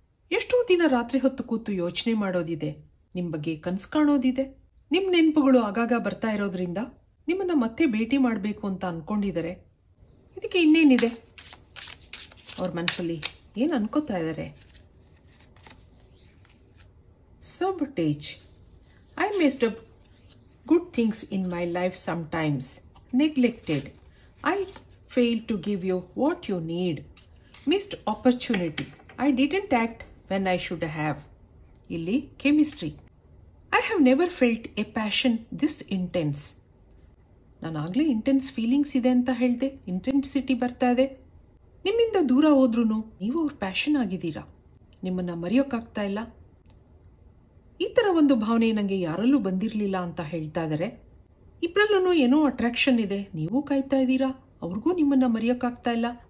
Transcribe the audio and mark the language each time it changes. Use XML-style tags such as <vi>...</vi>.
<kn>ಎಷ್ಟೋ ದಿನ ರಾತ್ರಿ ಹೊತ್ತು ಕೂತು ಯೋಚನೆ ಮಾಡೋದಿದೆ, ನಿಮ್ಮ ಬಗ್ಗೆ ಕನಸು ಕಾಣೋದಿದೆ. ನಿಮ್ಮ ನೆನಪುಗಳು ಆಗಾಗ ಬರ್ತಾ ಇರೋದ್ರಿಂದ ನಿಮ್ಮನ್ನ ಮತ್ತೆ ಭೇಟಿ ಮಾಡಬೇಕು ಅಂತ ಅನ್ಕೊಂಡಿದ್ದಾರೆ. ಇದಕ್ಕೆ ಇನ್ನೇನಿದೆ, ಅವ್ರ ಮನಸ್ಸಲ್ಲಿ ಏನು ಅನ್ಕೋತಾ ಇದ್ದಾರೆ.</kn> <en>Sabotage. I messed up good things in my life sometimes. Neglected. I failed to give you what you need. Missed opportunity. I didn't act when I should have.</en> <kn>Illi</kn> <en>chemistry. I have never felt a passion this intense.</en> <kn>ನಾನು ಆಗಲೇ intense feelings ಇದೆ ಅಂತ ಹೇಳಿದೆ, intensity ಬರ್ತಾ ಇದೆ. ನಿಮ್ಮಿಂದ ದೂರ ಹೋದ್ರೂ ನೀವು ಅವ್ರ ಪ್ಯಾಷನ್ ಆಗಿದ್ದೀರಾ, ನಿಮ್ಮನ್ನ ಮರೆಯೋಕ್ಕಾಗ್ತಾ ಇಲ್ಲ. ಈ ಥರ ಒಂದು ಭಾವನೆ ನನಗೆ ಯಾರಲ್ಲೂ ಬಂದಿರಲಿಲ್ಲ ಅಂತ ಹೇಳ್ತಾ ಇದ್ದಾರೆ. ಇಬ್ಬರಲ್ಲೂ ಏನೋ ಅಟ್ರಾಕ್ಷನ್ ಇದೆ, ನೀವು ಕಾಯ್ತಾ ಇದ್ದೀರಾ, ಅವ್ರಿಗೂ ನಿಮ್ಮನ್ನ ಮರೆಯೋಕ್ಕಾಗ್ತಾ ಇಲ್ಲ.</kn>